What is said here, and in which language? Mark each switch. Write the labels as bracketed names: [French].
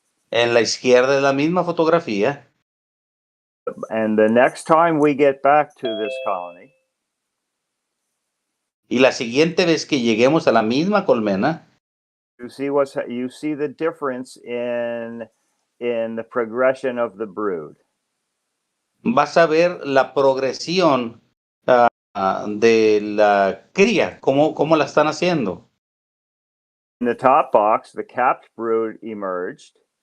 [Spanish] En la izquierda es la misma fotografía. [English] And the next time we get back to this colony, [Spanish] y la siguiente vez que lleguemos a la misma colmena, [English] you see the difference in the progression of the brood. [Spanish] Vas a ver la progresión de la cría, cómo la están haciendo. [English] In the top box, the capped brood emerged.